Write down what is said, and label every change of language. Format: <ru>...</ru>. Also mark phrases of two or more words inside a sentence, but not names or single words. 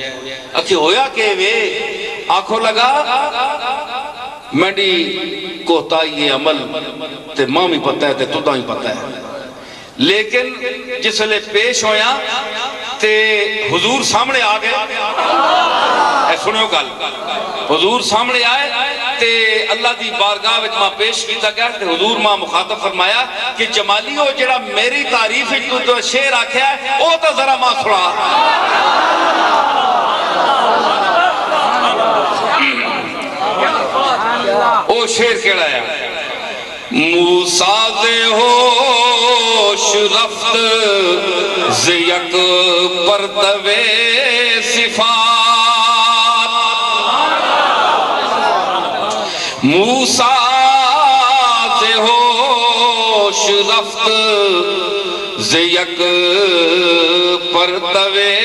<skr>اکھے ہویا کہ وے آنکھوں لگا میڈی کوتاہی عمل تے ماں بھی پتہ ہے تے تُدہ ہی پتہ ہے، لیکن جس لئے پیش ہویا تے حضور سامنے آگئے، اے سنو گل، حضور سامنے آئے تے اللہ دی بارگاہ وچ ماں پیش کیتا گیا تے حضور ماں مخاطب فرمایا کہ جمالی ہو جڑا میری تعریف تو شعر آکھیا ہے او تو ذرا ماں سنا۔ او شعر کیڑا ہے؟</skr> <fa>موسیٰ زِ ہوش رفت ز یک پرتو صفات، موسیٰ زِ ہوش رفت ز یک پرتو</fa>